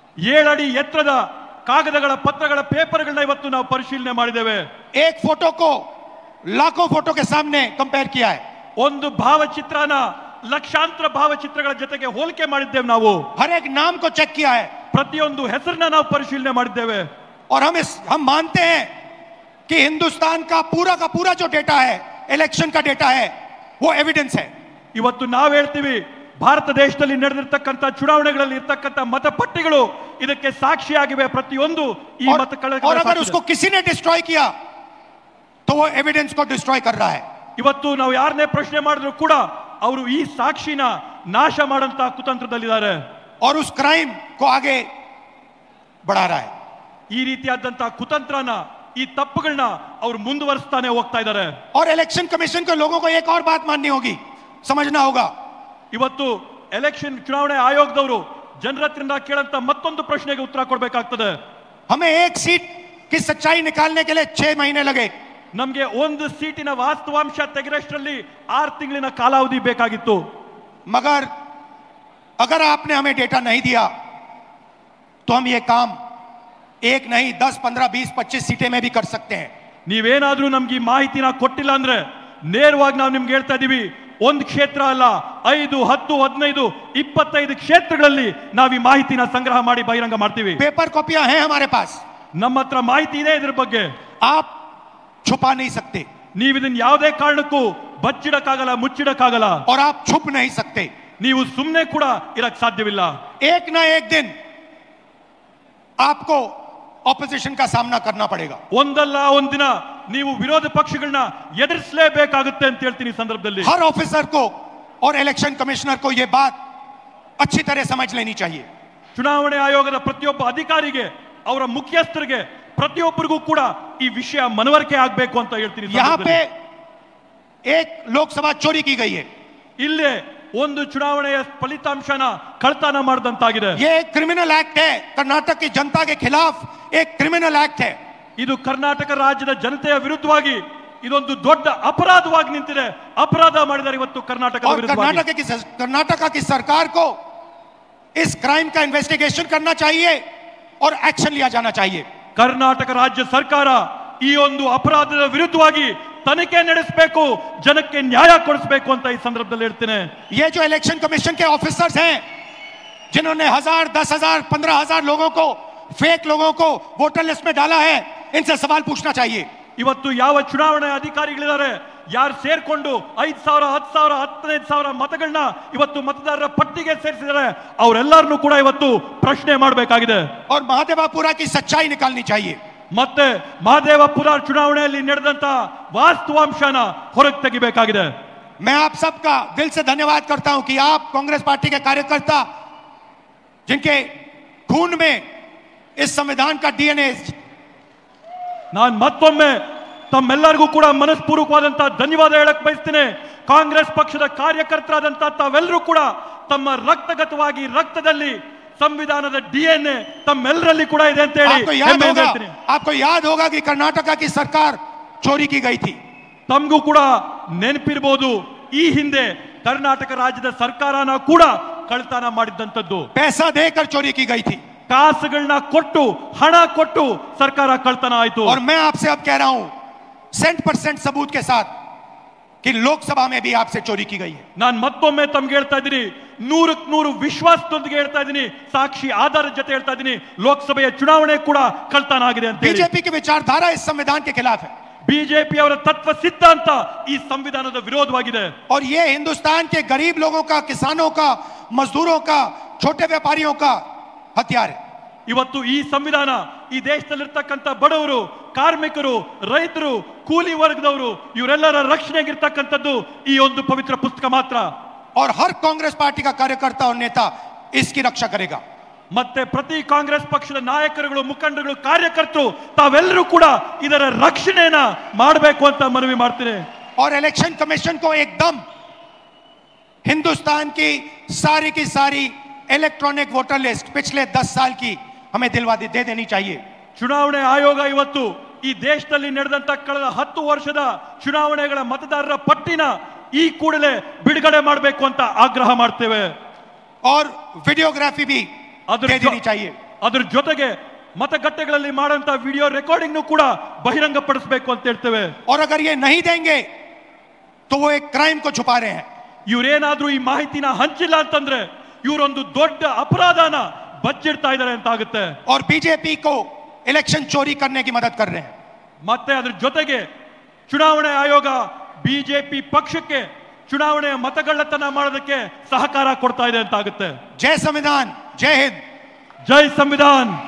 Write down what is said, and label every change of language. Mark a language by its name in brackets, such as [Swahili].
[Kannada] 7 ಅಡಿ ಎತ್ತರದ ಕಾಗದಗಳ ಪತ್ರಗಳ ಪೇಪರ್ಗಳನ್ನ ಇವತ್ತು ನಾವು ಪರಿಶೀಲನೆ ಮಾಡಿದ್ದೇವೆ. [Hindi] एक फोटो को लाखों फोटो के सामने कंपेयर किया है. [Kannada] ಒಂದು ಭಾವಚಿತ್ರನ ಲಕ್ಷಾಂತರ ಭಾವಚಿತ್ರಗಳ ಜೊತೆಗೆ ಹೋಲಿಕೆ ಮಾಡಿದ್ದೇವೆ. ನಾವು [Hindi] हर एक नाम को चेक किया है. [Kannada] ಪ್ರತಿಯೊಂದು ಹೆಸರನ್ನ ನಾವು ಪರಿಶೀಲನೆ ಮಾಡಿದ್ದೇವೆ. [Hindi] और हम मानते हैं कि हिंदुस्तान का पूरा जो डेटा है इलेक्शन का डेटा है वो एविडेंस है. [Kannada] ಇವತ್ತು ನಾವು ಹೇಳ್ತೀವಿ ಭಾರತ ದೇಶದಲ್ಲಿ ನಡೆದಿರ್ತಕ್ಕಂಥ ಚುನಾವಣೆಗಳಲ್ಲಿ ಇರ್ತಕ್ಕಂಥ ಮತಪಟ್ಟಿಗಳು ಇದಕ್ಕೆ ಸಾಕ್ಷಿಯಾಗಿವೆ. ಪ್ರತಿಯೊಂದು ಈ [Hindi] और अगर उसको किसी ने डिस्ट्रॉय किया तो वो एविडेंस को डिस्ट्रॉय कर रहा है. [Kannada] ಇವತ್ತು ನಾವು ಯಾರನ್ನೇ ಪ್ರಶ್ನೆ ಮಾಡಿದ್ರು ಕೂಡ ಅವರು ಈ ಸಾಕ್ಷಿನ ನಾಶ ಮಾಡಂತ ಕುತಂತ್ರದಲ್ಲಿದ್ದಾರೆ. [Hindi] और उस क्राइम को आगे बढ़ा रहा है. [Kannada] ಈ ರೀತಿಯಾದಂತ ಕುತಂತ್ರನ ಈ ತಪ್ಪುಗಳನ್ನ ಅವರು ಮುಂದುವರಿಸ್ತಾನೆ ಹೋಗ್ತಾ ಇದ್ದಾರೆ. [Hindi] और इलेक्शन कमीशन के लोगों को एक और बात माननी होगी, समझना होगा. [Kannada] ಇವತ್ತು ಎಲೆಕ್ಷನ್ ಚುನಾವಣೆ ಆಯೋಗದವರು ಜನರ ಹತ್ರದಿಂದ ಕೇಳಂತ ಮತ್ತೊಂದು ಪ್ರಶ್ನೆಗೆ ಉತ್ತರ ಕೊಡಬೇಕಾಗ್ತದೆ. [Hindi] हमें एक सीट की सच्चाई निकालने के लिए 6 महीने लगे. [Kannada] ನಮಗೆ ಒಂದು ಸೀಟಿನ ವಾಸ್ತವಾಂಶ ತೆಗೆರಷ್ಟರಲ್ಲಿ 6 ತಿಂಗಳಿನ ಕಾಲಾವಧಿ ಬೇಕಾಗಿತ್ತು. [Hindi] मगर अगर आपने हमें डेटा नहीं दिया तो हम ये काम 1 नहीं 10, 15, 20, 25 सीटें में भी कर सकते हैं. [Kannada] ನೀವೇನಾದ್ರೂ ನಮ್ಗೆ ಈ ಮಾಹಿತಿನ ಕೊಟ್ಟಿಲ್ಲ ಅಂದ್ರೆ ನೇರವಾಗಿ ನಾವು ನಿಮ್ಗೆ ಹೇಳ್ತಾ ಇದೀವಿ, ಒಂದು ಕ್ಷೇತ್ರ ಅಲ್ಲ 5, 10, 15, 25 ಕ್ಷೇತ್ರಗಳಲ್ಲಿ ನಾವು ಈ ಮಾಹಿತಿನ ಸಂಗ್ರಹ ಮಾಡಿ ಬಹಿರಂಗ ಮಾಡ್ತೀವಿ. [Hindi] पेपर कॉपियां हैं हमारे पास. [Kannada] ನಮ್ಮ ಹತ್ರ ಮಾಹಿತಿ ಇದೆ ಇದ್ರ ಬಗ್ಗೆ. [Hindi] आप छुपा नहीं सकते. [Kannada] ನೀವು ಇದನ್ನ ಯಾವುದೇ ಕಾರಣಕ್ಕೂ ಬಚ್ಚಿಡಕ್ಕಾಗಲ್ಲ, ಮುಚ್ಚಿಡಕ್ಕಾಗಲ್ಲ. [Hindi] और आप छुप नहीं सकते. [Kannada] ನೀವು ಸುಮ್ಮನೆ ಕೂಡ ಇರಕ್ ಸಾಧ್ಯವಿಲ್ಲ. [Hindi] एक ना एक दिन आपको ऑपोजिशन का सामना करना पड़ेगा. [Kannada] ಒಂದಲ್ಲ ಒಂದಿನ ನೀವು ವಿರೋಧ ಪಕ್ಷಗಳನ್ನ ಎದುರಿಸಲೇಬೇಕಾಗುತ್ತೆ ಅಂತ ಹೇಳ್ತೀನಿ. ಸಂದರ್ಭದಲ್ಲಿ [Hindi] हर ऑफिसर को और इलेक्शन कमिश्नर को यह बात अच्छी तरह समझ लेनी चाहिए. [Kannada] ಚುನಾವಣೆ ಆಯೋಗದ ಪ್ರತಿಯೊಬ್ಬ ಅಧಿಕಾರಿಗೆ, ಅವರ ಮುಖ್ಯಸ್ಥರಿಗೆ, ಪ್ರತಿಯೊಬ್ಬರಿಗೂ ಕೂಡ ಈ ವಿಷಯ ಮನವರಿಕೆ ಆಗಬೇಕು ಅಂತ ಹೇಳ್ತೀನಿ. [Hindi] यहाँ पे एक लोकसभा चोरी की गई है. [Kannada] ಇಲ್ಲೇ ಒಂದು ಚುನಾವಣೆಯ ಫಲಿತಾಂಶನ ಕಳ್ತನ ಮಾಡಿದಂತಾಗಿದೆ. [Hindi] ये एक क्रिमिनल एक्ट है. कर्नाटक की जनता के खिलाफ एक क्रिमिनल एक्ट है. [Kannada] ಇದು ಕರ್ನಾಟಕ ರಾಜ್ಯದ ಜನತೆಯ ವಿರುದ್ಧವಾಗಿ ಇದೊಂದು ದೊಡ್ಡ ಅಪರಾಧವಾಗಿ ನಿಂತಿದೆ. ಅಪರಾಧ ಮಾಡಿದ್ದಾರೆ ಇವತ್ತು ಕರ್ನಾಟಕದ ವಿರುದ್ಧವಾಗಿ. [Hindi] कर्नाटक की सरकार को इस क्राइम का इन्वेस्टिगेशन करना चाहिए और एक्शन लिया जाना चाहिए. [Kannada] ಕರ್ನಾಟಕ ರಾಜ್ಯ ಸರ್ಕಾರ ಈ ಒಂದು ಅಪರಾಧದ ವಿರುದ್ಧವಾಗಿ ತನಿಖೆ ನಡೆಸಬೇಕು, ಜನಕ್ಕೆ ನ್ಯಾಯ ಕೊಡಿಸಬೇಕು ಅಂತ ಈ ಸಂದರ್ಭದಲ್ಲಿ ಹೇಳ್ತೇನೆ. [Hindi] ये जो इलेक्शन कमीशन के ऑफिसर्स हैं जिन्होंने 1000, 10,000, 15,000 लोगों को, फेक लोगों को वोटर लिस्ट में डाला है, इनसे सवाल पूछना चाहिए. [Kannada] ಇವತ್ತು ಯಾವ ಚುನಾವಣಾ ಅಧಿಕಾರಿಗಳಿದ್ದಾರೆ, ಯಾರು ಸೇರ್ಕೊಂಡು 5,000, 10,000, 15,000 ಮತಗಳನ್ನ ಇವತ್ತು ಮತದಾರರ ಪಟ್ಟಿಗೆ ಸೇರಿಸಿದ್ದಾರೆ, ಅವರೆಲ್ಲರನ್ನೂ ಕೂಡ ಇವತ್ತು ಪ್ರಶ್ನೆ ಮಾಡಬೇಕಾಗಿದೆ. [Hindi] और महादेवापुरा की सच्चाई निकालनी चाहिए. [Kannada] ಮತ್ತೆ ಮಹದೇವಪುರ ಚುನಾವಣೆಯಲ್ಲಿ ನಡೆದಂತ ವಾಸ್ತವಾಂಶನ ಹೊರಗೆ ತೆಗಿಬೇಕಾಗಿದೆ. [Hindi] मैं आप सबका दिल से धन्यवाद करता हूं कि आप कांग्रेस पार्टी के कार्यकर्ता जिनके खून में इस संविधान का डीएनए. [Kannada] ನಾನು ಮತ್ತೊಮ್ಮೆ ತಮ್ಮೆಲ್ಲರಿಗೂ ಕೂಡ ಮನಸ್ಪೂರ್ವಕವಾದಂತಹ ಧನ್ಯವಾದ ಹೇಳಕ್ ಬಯಸ್ತೇನೆ. ಕಾಂಗ್ರೆಸ್ ಪಕ್ಷದ ಕಾರ್ಯಕರ್ತರಾದಂತಹ ತಾವೆಲ್ಲರೂ ಕೂಡ ತಮ್ಮ ರಕ್ತಗತವಾಗಿ ರಕ್ತದಲ್ಲಿ ಸಂವಿಧಾನದ DNA ತಮ್ಮೆಲ್ಲರಲ್ಲಿ ಕೂಡ ಇದೆ ಅಂತ ಹೇಳಿ [Hindi] आपको याद होगा कि कर्नाटका की सरकार चोरी की गई थी. [Kannada] ತಮಗೂ ಕೂಡ ನೆನಪಿರಬಹುದು ಈ ಹಿಂದೆ ಕರ್ನಾಟಕ ರಾಜ್ಯದ ಸರ್ಕಾರನ ಕೂಡ ಕಳ್ತನ ಮಾಡಿದಂತದ್ದು. [Hindi] पैसा देकर चोरी की गई थी. [Kannada] ಕಾಸುಗಳನ್ನ ಕೊಟ್ಟು ಹಣ ಕೊಟ್ಟು ಸರ್ಕಾರ ಕಳ್ತನ ಆಯಿತು. [Hindi] और मैं आपसे अब कह रहा हूं 100% सबूत के साथ कि लोकसभा में भी आपसे चोरी की गई है. [Kannada] ನಾನು ಮತ್ತೊಮ್ಮೆ ತಮಗೆ ಹೇಳ್ತಾ ಇದ್ದೀನಿ, 100ಕ್ಕೆ 100 ವಿಶ್ವಾಸದೊಂದಿಗೆ ಹೇಳ್ತಾ ಇದ್ದೀನಿ, ಸಾಕ್ಷಿ ಆಧಾರದ ಜೊತೆ ಹೇಳ್ತಾ ಇದ್ದೀನಿ, ಲೋಕಸಭೆಯ ಚುನಾವಣೆ ಕೂಡ ಕಳ್ತನ ಆಗಿದೆ ಅಂತ. [Hindi] बीजेपी की विचारधारा इस संविधान के खिलाफ है. [Kannada] ಬಿಜೆಪಿ ಅವರ ತತ್ವ ಸಿದ್ಧಾಂತ ಈ ಸಂವಿಧಾನದ ವಿರೋಧವಾಗಿದೆ. [Hindi] और ये हिंदुस्तान के गरीब लोगों का, किसानों का, मजदूरों का, छोटे व्यापारियों का हथियार है. [Kannada] ಇವತ್ತು ಈ ಸಂವಿಧಾನ ಈ ದೇಶದಲ್ಲಿರ್ತಕ್ಕಂಥ ಬಡವರು, ಕಾರ್ಮಿಕರು, ರೈತರು, ಕೂಲಿ ವರ್ಗದವರು ಇವರೆಲ್ಲರ ರಕ್ಷಣೆಗಿರ್ತಕ್ಕಂಥದ್ದು ಈ ಒಂದು ಪವಿತ್ರ ಪುಸ್ತಕ ಮಾತ್ರ. [Hindi] और हर कांग्रेस पार्टी का कार्यकर्ता और नेता इसकी रक्षा करेगा. [Kannada] ಮತ್ತೆ ಪ್ರತಿ ಕಾಂಗ್ರೆಸ್ ಪಕ್ಷದ ನಾಯಕರುಗಳು, ಮುಖಂಡರುಗಳು, ಕಾರ್ಯಕರ್ತರು ತಾವೆಲ್ಲರೂ ಕೂಡ ಇದರ ರಕ್ಷಣೆಯನ್ನ ಮಾಡಬೇಕು ಅಂತ ಮನವಿ ಮಾಡ್ತೀನಿ. [Hindi] और इलेक्शन कमीशन को एकदम हिंदुस्तान की सारी इलेक्ट्रॉनिक वोटर लिस्ट पिछले 10 साल की हमें दे देनी चाहिए. [Kannada] ಚುನಾವಣೆ ಆಯೋಗ ಇವತ್ತು ಈ ದೇಶದಲ್ಲಿ ನಡೆದಂತ ಕಳೆದ 10 ವರ್ಷದ ಚುನಾವಣೆಗಳ ಮತದಾರರ ಪಟ್ಟಿನ ಈ ಕೂಡಲೇ ಬಿಡುಗಡೆ ಮಾಡಬೇಕು ಅಂತ ಆಗ್ರಹ ಮಾಡ್ತೇವೆ. [Hindi] और वीडियोग्राफी भी दे देनी चाहिए. [Kannada] ಅದರ ಜೊತೆಗೆ ಮತಗಟ್ಟೆಗಳಲ್ಲಿ ಮಾಡುವಂತ ವಿಡಿಯೋ ರೆಕಾರ್ಡಿಂಗ್ ಕೂಡ ಬಹಿರಂಗ ಪಡಿಸಬೇಕು ಅಂತ ಹೇಳ್ತೇವೆ. [Hindi] और अगर ये नहीं देंगे तो वो एक क्राइम को छुपा रहे हैं. [Kannada] ಇವರೇನಾದ್ರೂ ಈ ಮಾಹಿತಿನ ಹಂಚಿಲ್ಲ ಅಂತಂದ್ರೆ ಇವರೊಂದು ದೊಡ್ಡ ಅಪರಾಧನ ಬಚ್ಚಿಡ್ತಾ ಇದ್ದಾರೆ ಅಂತ ಆಗುತ್ತೆ. [Hindi] और बीजेपी को इलेक्शन चोरी करने की मदद कर रहे हैं. [Kannada] ಮತ್ತೆ ಅದರ ಜೊತೆಗೆ ಚುನಾವಣೆ ಆಯೋಗ ಬಿಜೆಪಿ ಪಕ್ಷಕ್ಕೆ ಚುನಾವಣೆಯ ಮತಗಳ್ಳತನ ಮಾಡೋದಕ್ಕೆ ಸಹಕಾರ ಕೊಡ್ತಾ ಇದೆ ಅಂತ ಆಗುತ್ತೆ. [Hindi] जय संविधान, जय हिंद, जय संविधान.